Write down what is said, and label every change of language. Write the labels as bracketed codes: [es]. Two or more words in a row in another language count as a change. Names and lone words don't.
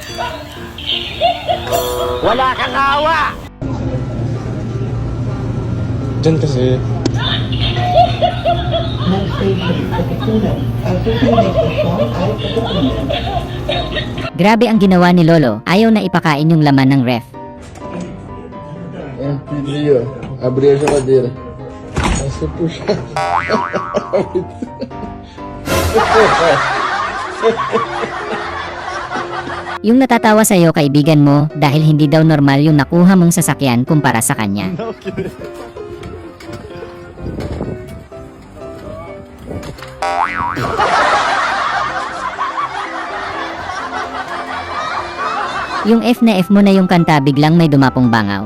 [tl] Wala kang awa! Diyan kasi. Grabe ang ginawa ni Lolo, ayaw na ipakain yung laman ng ref. [pt] Pediu, abri a geladeira. Você puxa. [tl] Yung natatawa sa'yo kaibigan mo dahil hindi daw normal yung nakuha mong sasakyan kumpara sa kanya. Yung F na F mo na yung kanta biglang may dumapong bangaw.